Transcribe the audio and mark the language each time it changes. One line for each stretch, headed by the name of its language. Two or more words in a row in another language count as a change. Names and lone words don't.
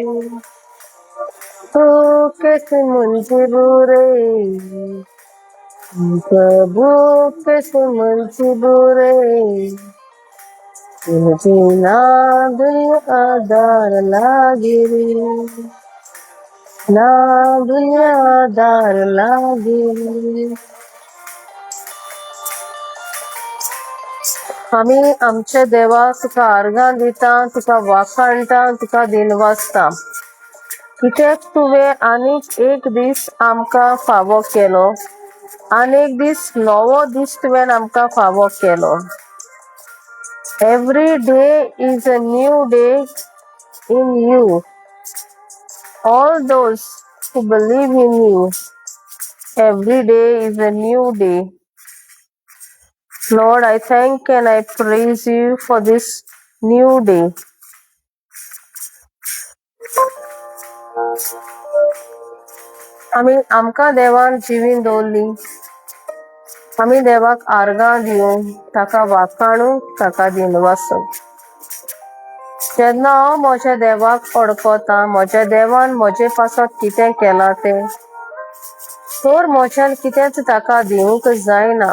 Hindi: तू कैसे मुझे बुरे प्रभु कैसे मुझे बुरे मुझे ना दुनिया आधार लागे रे, ना दुनिया आधार लागे रे.
Konkani: आमी आमच्या देवाक तुका आर्गां दिता, तुका वाखाणटा, तुका दिनवासता. कित्याक तुवें आनीक एक दीस आमकां फावो केलो, आनीक दीस नवो दीस तुवें आमकां फावो केलो.
English: Every day is a new day in you. All those who believe in you, every day is a new day. Lord, I thank and I praise you for this new day.
Konkani: आमी आमकां देवान जिवीन दवरली. आमी देवाक आर्गां दिवं, ताका वाखाणूं, ताका दिनवासूं. जेन्ना हांव म्हज्या देवाक अडकतां, म्हज्या देवान म्हजे पासत कितें केलां तें, तर म्हज्यान कितेंच ताका दिवंक जायना.